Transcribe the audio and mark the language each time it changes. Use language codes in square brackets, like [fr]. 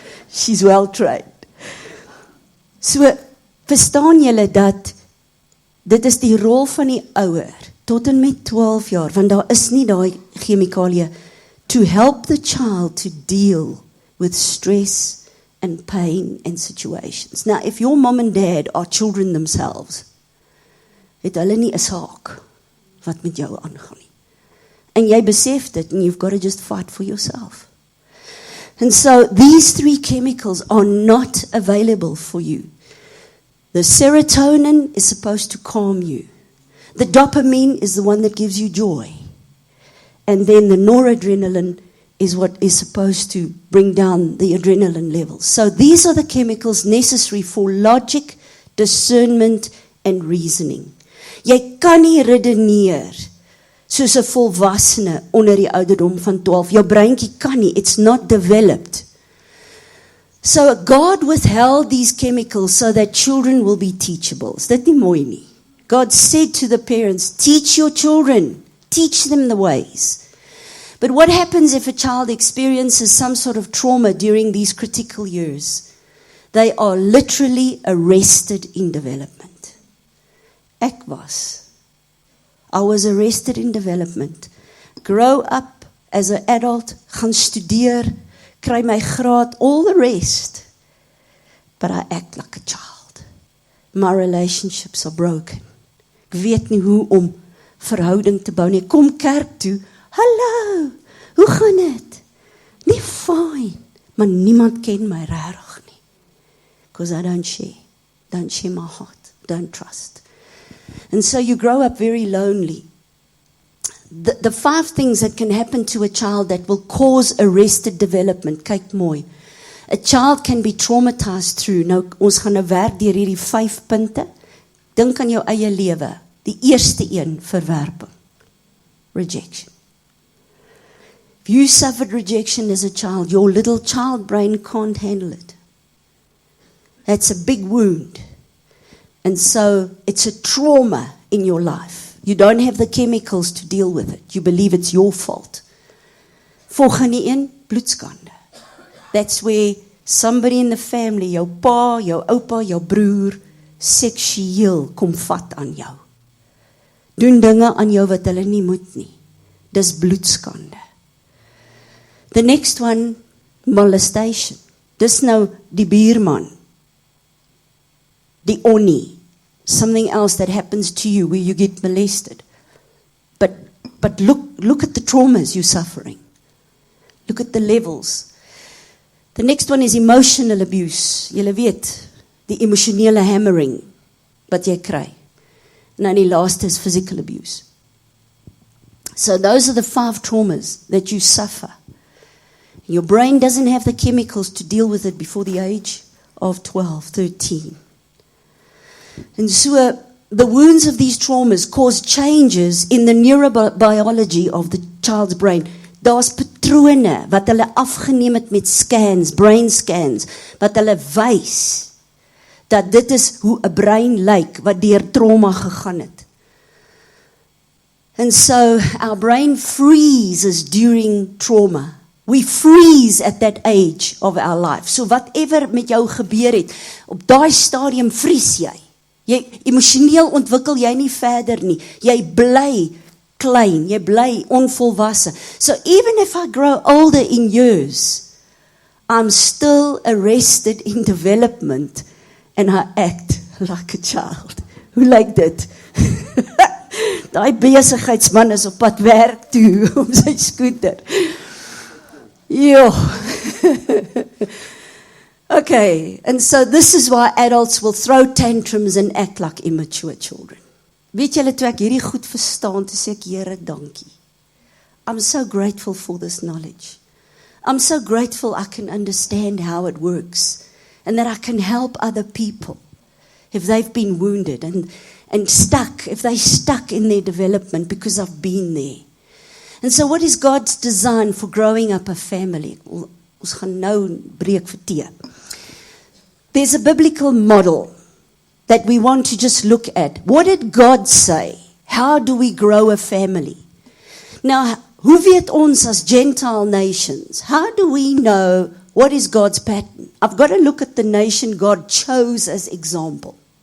[en] She's well trained. [af] So, verstaan julle dat dit is die rol van die ouer, tot en met 12 jaar, want daar is nie daai chemikalie, [en] to help the child to deal with stress and pain and situations. Now, if your mom and dad are children themselves, [af] het hulle nie 'n saak wat met jou aangaan nie. En jy besef dit, [en] and you've got to just fight for yourself. And so, these 3 chemicals are not available for you. The serotonin is supposed to calm you. The dopamine is the one that gives you joy. And then the noradrenaline is what is supposed to bring down the adrenaline levels. So these are the chemicals necessary for logic, discernment, and reasoning. [af] Jy kan nie redeneer soos 'n volwassene onder die ouderdom van 12. Jou breintjie kan nie, [en] it's not developed. So God withheld these chemicals so that children will be teachable. [af] Is dit nie mooi nie? [en] God said to the parents, teach your children, teach them the ways. But what happens if a child experiences some sort of trauma during these critical years? They are literally arrested in development. I was arrested in development. Grow up as an adult, [af] gaan studeer, kry my graad, [en] all the rest. But I act like a child. My relationships are broken. [af] Ek weet nie hoe om verhouding te bou nie. Kom kerk toe. Hallo, hoe gaan dit? Nie fine, maar niemand ken my regtig nie. [en] Because I don't share my heart, don't trust. And so you grow up very lonely. The 5 things that can happen to a child that will cause arrested development. [af] Kyk mooi. [en] A child can be traumatized through. [af] Nou, ons gaan nou werk deur hierdie 5 punte. Dink aan jou eie lewe. Die eerste een, verwerping. [en] Rejection. If you suffered rejection as a child, your little child brain can't handle it. That's a big wound. And so it's a trauma in your life. You don't have the chemicals to deal with it. You believe it's your fault. [af] Volgende een, bloedskande. [en] That's where somebody in the family, [af] jou pa, jou oupa, jou broer, seksueel kom vat aan jou. Doen dinge aan jou wat hulle nie moet nie. Dis bloedskande. [en] The next one, molestation. [af] Dis nou die buurman. Die onnie. [en] Something else that happens to you where you get molested. But look at the traumas you're suffering. Look at the levels. The next one is emotional abuse. [af] Julle weet, die emosionele hammering wat jy kry. En dan die laaste is [en] physical abuse. So those are the 5 traumas that you suffer. Your brain doesn't have the chemicals to deal with it before the age of 12, 13. And so the wounds of these traumas cause changes in the neurobiology of the child's brain. [af] Daar's patrone wat hulle afgeneem het met scans, brain scans, wat hulle wys dat dit is hoe 'n brein lyk wat deur trauma gegaan het. [en] And so our brain freezes during trauma. We freeze at that age of our life. So whatever [af] met jou gebeur het, op daai stadium vries jy. Emosioneel ontwikkel jy nie verder nie. Jy bly klein, jy bly onvolwasse. [en] So even if I grow older in years, I'm still arrested in development and I act like a child. [af] Hoe lyk dit? Daai besigheidsman is op pad werk toe op sy skooter. Jo. [en] Okay, and so this is why adults will throw tantrums and act like immature children. [af] Weet julle, toe ek hierdie goed verstaan, toe sê ek, Here, dankie. [en] I'm so grateful for this knowledge. I'm so grateful I can understand how it works and that I can help other people if they've been wounded and stuck, if they're stuck in their development because I've been there. And so what is God's design for growing up a family? [af] Ons gaan nou breek vir tee. [en] There's a biblical model that we want to just look at. What did God say? How do we grow a family? [af] Now, hoe weet ons as Gentile nations? [en] How do we know what is God's pattern? I've got to look at the nation God chose as example.